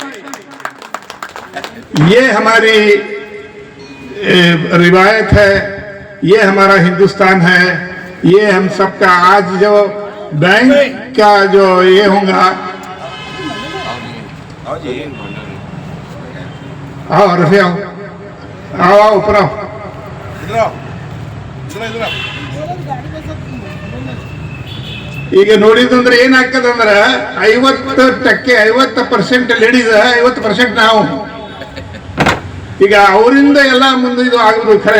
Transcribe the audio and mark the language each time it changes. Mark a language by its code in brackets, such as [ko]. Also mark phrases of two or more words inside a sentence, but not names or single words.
[hi] ये हमारी रिवायत है, ये हमारा हिंदुस्तान है. ये हम सबका आज जो बैंक का जो ये होगा, आओ रफी आओ, आओ आओ ऊपर आओ. [kn] ಈಗ ನೋಡಿದಂದ್ರೆ ಏನಾಗ್ತದಂದ್ರೆ 50% ಲೇಡೀಸ್, 50% ನಾವು. ಈಗ ಅವರಿಂದ ಎಲ್ಲ ಮುಂದೆ ಇದು ಆಗುದು ಖರೆ.